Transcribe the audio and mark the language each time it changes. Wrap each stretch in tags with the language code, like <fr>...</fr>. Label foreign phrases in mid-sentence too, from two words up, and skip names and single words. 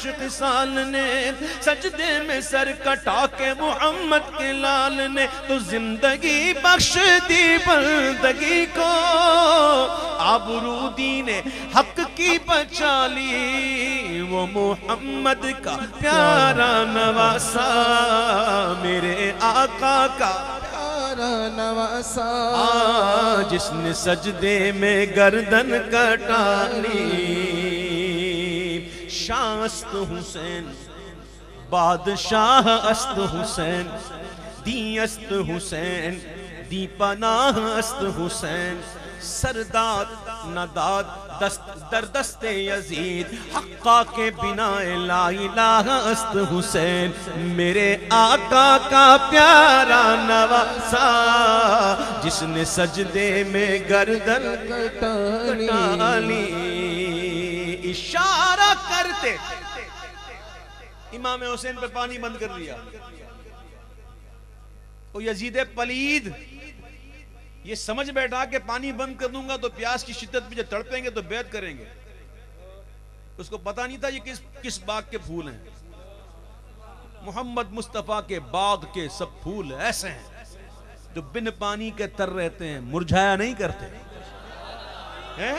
<ur>خصال نے سجدے میں سر کٹا کے محمد کے لال نے تو زندگی بخش دی بندگی کو آبرو دین حق کی بچا لی وہ محمد کا پیارا نواسا میرے آقا کا نواسا جس نے سجدے میں گردن کٹا لی</ur> <fa>شاہ است حسین بادشاہ است حسین دی است حسین دی پناہ است حسین سرداد نداد دست در دست یزید حقا کے بنا لا الہ است حسین</fa> <ur>میرے آقا کا پیارا نواسا جس نے سجدے میں گردن کٹا لی اشارہ کرتے امام حسین پہ پانی بند کر دیا وہ یزید پلید یہ سمجھ بیٹھا کہ پانی بند کر دوں گا تو پیاس کی شدت پہ جب تڑپیں گے تو بیعت کریں گے اس کو پتا نہیں تھا یہ کس باغ کے پھول ہیں محمد مصطفیٰ کے باغ کے سب پھول ایسے ہیں جو بن پانی کے تر رہتے ہیں مرجھایا نہیں کرتے ہیں؟</ur>